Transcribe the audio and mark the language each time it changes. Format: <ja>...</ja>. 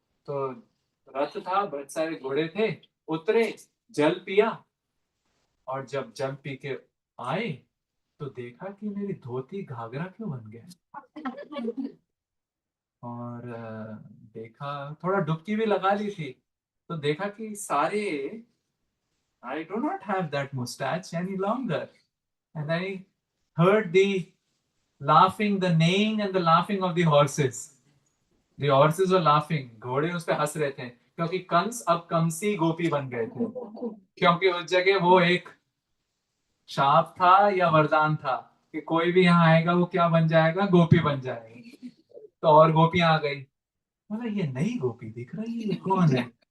<hi>तो रथ था, बहुत सारे घोड़े थे, उतरे, जल पिया, और जब जल पी के आए तो देखा कि मेरी धोती घाघरा क्यों बन गया। और देखा, थोड़ा डुबकी भी लगा ली थी, तो देखा कि सारे,</hi> <en>I do not have that mustache any longer. And I heard the laughing, the neighing and the laughing of the horses. The horses were laughing.</en> <hi>घोड़े उस पे हंस रहे थे, क्योंकि कंस अब कंसी गोपी बन गए थे, क्योंकि उस जगह वो एक शाप था या वरदान था कि कोई भी यहाँ आएगा वो क्या बन जाएगा, गोपी बन जाएगा। तो और गोपियां आ गई, मतलब ये नई गोपी दिख रही है, ये कौन है।</hi>